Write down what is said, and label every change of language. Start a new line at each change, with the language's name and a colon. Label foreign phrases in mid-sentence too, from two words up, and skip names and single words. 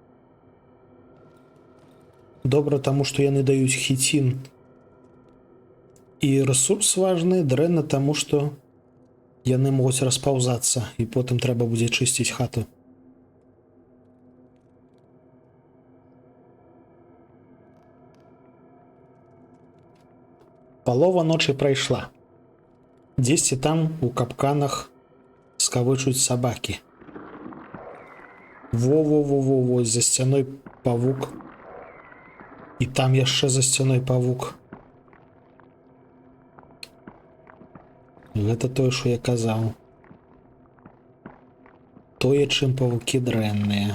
Belarusian: Добра, таму што яны даюць хіцін і рэсурс важны, дрэнна, таму што яны могуць распаўзацца, і потым трэба будзе чысціць хату. Палова ночы прайшла. Дзесьці там у капканах скавычуць сабакі. Во-во-во-во-во, за сцяной павук. І там яшчэ за сцяной павук. Гэта тое, што я казаў. Тое, чым павукі дрэнныя.